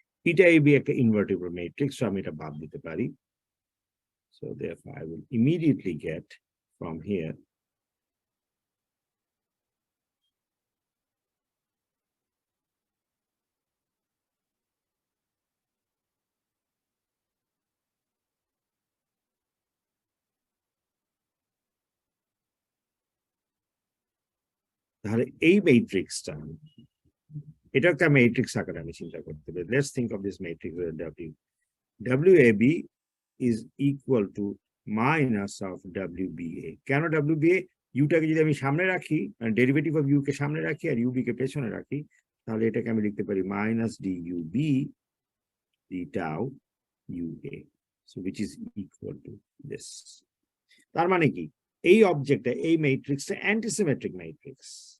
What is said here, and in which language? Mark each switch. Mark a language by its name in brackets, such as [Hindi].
[Bangla] Eta AB একটা invertible matrix, so আমি এটা বাদ দিতে পারি. [English] So therefore I will immediately get from here [Bangla] তাহলে এই ম্যাট্রিক্সটা এটা একটা ম্যাট্রিক্স আকারে আমি চিন্তা করতে পারি. [English] Let's think of this matrix with W. WAB is equal to minus of WBA. [Bangla] কেন WBA? ইউটাকে যদি আমি সামনে রাখি, ডেরিভেটিভ অফ ইউ কে সামনে রাখি আর ইউবি কে পেছনে রাখি, তাহলে এটাকে আমি লিখতে পারি minus DUB d tau UA, [English] so which is equal to this. [Bangla] তার মানে কি এই অবজেক্টটা, এই ম্যাট্রিক্সটা অ্যান্টিসিমেট্রিক ম্যাট্রিক্স.